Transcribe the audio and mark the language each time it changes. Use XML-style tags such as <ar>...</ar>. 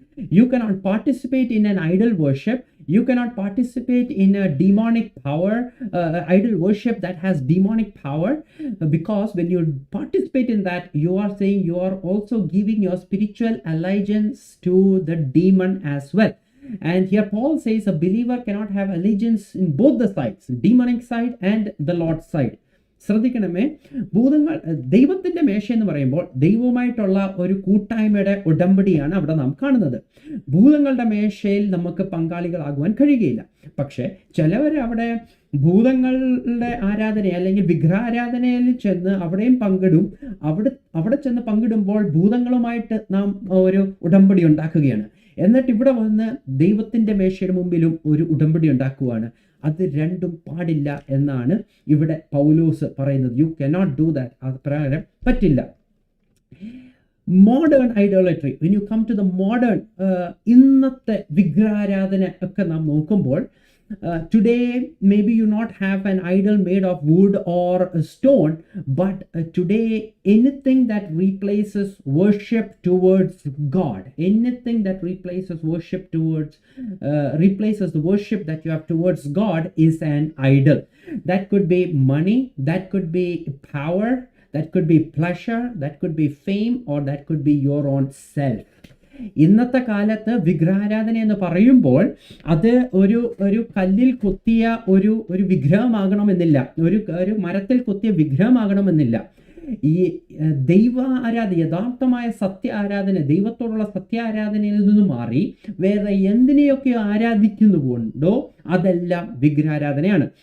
<en>You cannot participate in an idol worship. You cannot participate in a demonic power, idol worship that has demonic power, because when you participate in that, you are saying you are also giving your spiritual allegiance to the demon as well. And here Paul says a believer cannot have allegiance in both the sides, demonic side and the Lord's side.</en> <ml>ശ്രദ്ധിക്കണമേ, ഭൂതങ്ങൾ ദൈവത്തിന്റെ മേശ എന്ന് പറയുമ്പോൾ ദൈവവുമായിട്ടുള്ള ഒരു കൂട്ടായ്മയുടെ ഉടമ്പടിയാണ് അവിടെ നാം കാണുന്നത്. ഭൂതങ്ങളുടെ മേശയിൽ നമുക്ക് പങ്കാളികളാകുവാൻ കഴിയുകയില്ല. പക്ഷെ ചിലവർ അവിടെ ഭൂതങ്ങളുടെ ആരാധന അല്ലെങ്കിൽ വിഗ്രഹാരാധനയിൽ ചെന്ന് അവിടെയും പങ്കിടും. അവിടെ ചെന്ന് പങ്കിടുമ്പോൾ ഭൂതങ്ങളുമായിട്ട് നാം ഒരു ഉടമ്പടി ഉണ്ടാക്കുകയാണ്. എന്നിട്ട് ഇവിടെ വന്ന് ദൈവത്തിന്റെ മേശയുടെ മുമ്പിലും ഒരു ഉടമ്പടി ഉണ്ടാക്കുവാണ്. അത് രണ്ടും പാടില്ല എന്നാണ് ഇവിടെ പൗലോസ് പറയുന്നത്.</ml> <en>You cannot do that.</en> <ml>അത് പ്രകാരം പറ്റില്ല.</ml> <en>modern idolatry, when you come to the modern,</en> <ml>ഇന്നത്തെ വിഗ്രഹാരാധന ഒക്കെ നാം നോക്കുമ്പോൾ,</ml> <en>today maybe you not have an idol made of wood or stone, but today anything that replaces worship towards God, anything that replaces worship towards replaces the worship that you have towards God is an idol. That could be money, that could be power, that could be pleasure, that could be fame, or that could be your own self.</en> <ml>ഇന്നത്തെ കാലത്ത് വിഗ്രഹാരാധന എന്ന് പറയുമ്പോൾ അത് ഒരു കല്ലിൽ കൊത്തിയ ഒരു വിഗ്രഹമാകണമെന്നില്ല, ഒരു മരത്തിൽ കൊത്തിയ വിഗ്രഹമാകണമെന്നില്ല. ഈ യഥാർത്ഥമായ സത്യ ആരാധന, ദൈവത്തോടുള്ള സത്യ ആരാധനയിൽ നിന്ന് മാറി വേറെ എന്തിനെയൊക്കെ ആരാധിക്കുന്നുകൊണ്ടോ അതെല്ലാം വിഗ്രഹാരാധനയാണ്.</ml>